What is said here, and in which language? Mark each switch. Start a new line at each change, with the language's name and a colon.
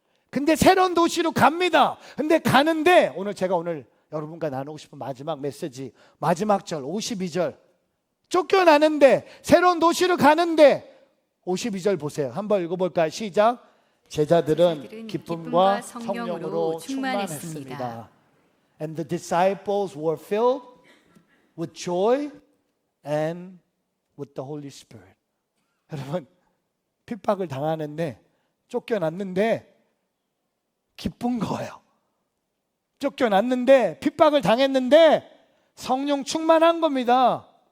Korean: 근데 새로운 도시로 갑니다. 근데 가는데 제가 오늘 여러분과 나누고 싶은 마지막 메시지, 마지막 절 52절, 쫓겨나는데 새로운 도시로 가는데 52절 보세요. 한번 읽어볼까요? 시작. 제자들은 기쁨과 성령으로 충만했습니다.
English: And the disciples were filled with joy and with the Holy Spirit.
Korean: 여러분, 핍박을 당하는데 쫓겨났는데 기쁜 거예요. 쫓겨났는데 핍박을 당했는데 성령 충만한 겁니다.